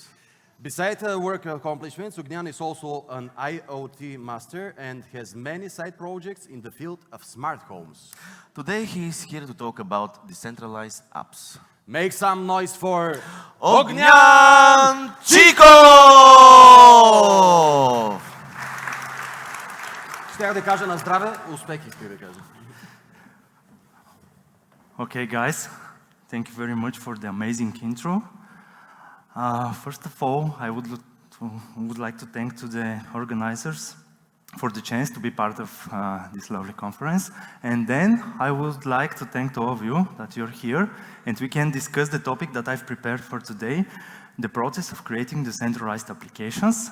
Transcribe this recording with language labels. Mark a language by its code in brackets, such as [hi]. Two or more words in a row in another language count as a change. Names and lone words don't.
[en] Besides work accomplishments, Ognyan is also an IoT master and has many side projects in the field of smart homes. Today he is here to talk about decentralized apps. Make some noise for Ognyan Chikov! [bg] Щях да кажа на здраве, успех исках да кажа. [en] Okay, guys, thank you very much for the amazing intro. First of all, I would like to thank to the organizers for the chance to be part of this lovely conference. And then I would like to thank to all of you that you're here and we can discuss the topic that I've prepared for today, the process of creating decentralized applications.